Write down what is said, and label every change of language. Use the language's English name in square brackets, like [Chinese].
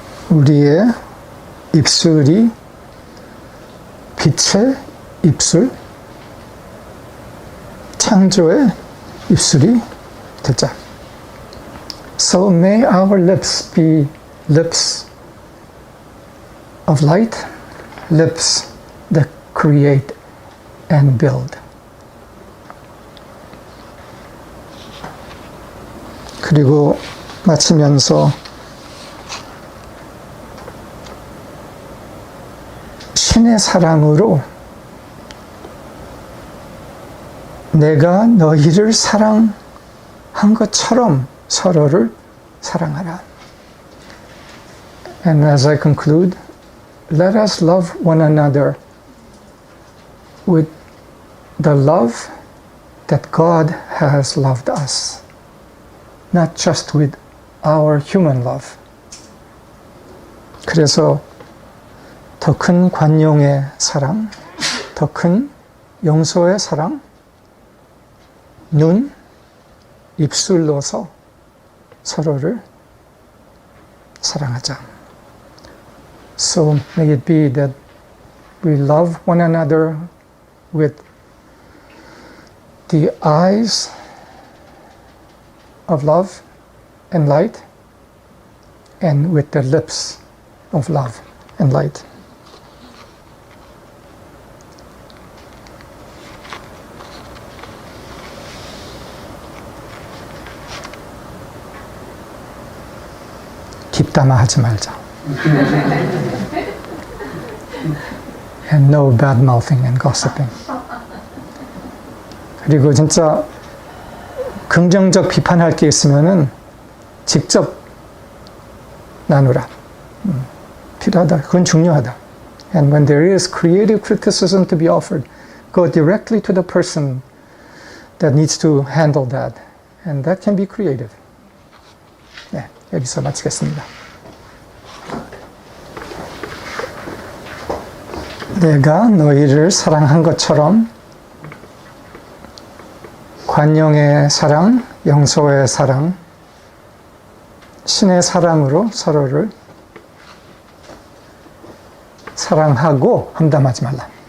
[Korean] 우리의 입술이 빛의 입술, 창조의 입술이 되자. [English] So may our lips be lips of light, lips that create and build. [Korean] 그리고 마치면서 신의 사랑으로 내가 너희를 사랑한 것처럼 서로를 사랑하라. [English] And as I conclude, let us love one another with the love that God has loved us, not just with our human love. [Korean] 그래서 더 큰 관용의 사랑, 더 큰 용서의 사랑, 눈, 입술로서 서로를 사랑하자. [English] So may it be that we love one another with the eyes of love and light, and with the lips of love and light. [Korean] 뒷담화 하지 말자. [English] And no bad mouthing and gossiping. [Korean] 그리고 진짜 긍정적 비판할 게 있으면은 직접 나누라. 필요하다. 그건 중요하다. [English] And when there is creative criticism to be offered, go directly to the person that needs to handle that. And that can be creative. [Korean] 네, 여기서 마치겠습니다. 내가 너희를 사랑한 것처럼 관용의 사랑, 용서의 사랑, 신의 사랑으로 서로를 사랑하고 함담하지 말라.